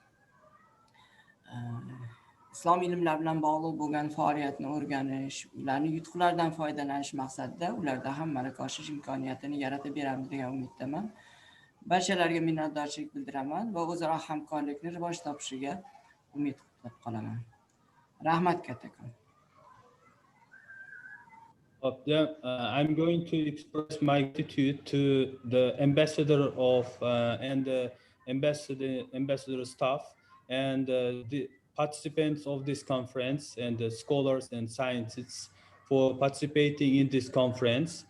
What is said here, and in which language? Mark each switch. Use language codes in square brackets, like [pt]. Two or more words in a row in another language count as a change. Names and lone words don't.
[uz] islom ilmlari bilan bog'liq bo'lgan faoliyatni o'rganish, ularning yutuqlaridan foydalanish maqsadida ularda ham malaka oshirish imkoniyatini yaratib beramiz degan umiddaman. barchalarga minnatdorchilik bildiraman va o'zaro hamkorlikni rivoj topishiga umid qilib qolaman. Rahmat kattakon. [en] I'm going to express my gratitude to the ambassador of and the ambassador staff and the participants of this conference and the scholars and scientists for participating in this conference.